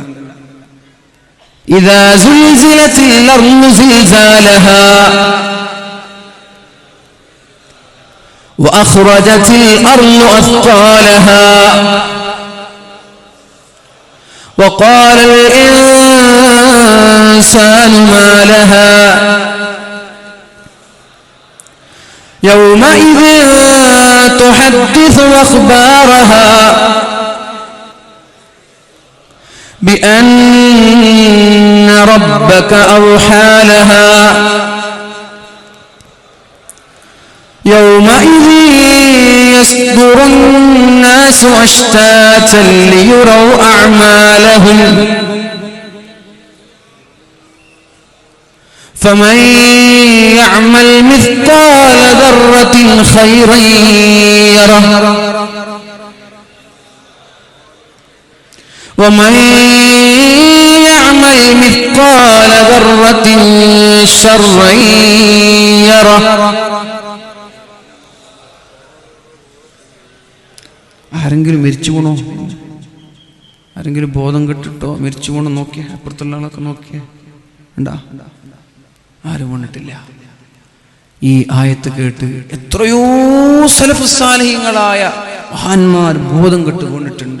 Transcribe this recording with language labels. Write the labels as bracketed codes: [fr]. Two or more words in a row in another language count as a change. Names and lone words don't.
[ar] إذا زلزلت الأرض زلزالها وأخرجت الأرض أثقالها وقال الإنسان ما لها يومئذ تحدث أخبارها بأن ربك أوحى لها يومئذ يصدر الناس أشتاتا ليروا أعمالهم فمن يعمل مثقال ذرة خيرا يره ومن يعمل مثقال ذرة شرا يره. [ml] ആരെങ്കിലും മരിച്ചു പോണോ? ആരെങ്കിലും ബോധം കെട്ടിട്ടോ മരിച്ചു പോണോ നോക്കിയ? അപ്പുറത്തുള്ള ആളൊക്കെ നോക്കിയ ഉണ്ടാ? ആരും വന്നിട്ടില്ല. ഈ ആയത്ത് കേട്ട് എത്രയോ സലഫ് സാലിഹീങ്ങളായ മഹാന്മാർ ബോധം കെട്ട് കൊണ്ടിട്ടുണ്ട്.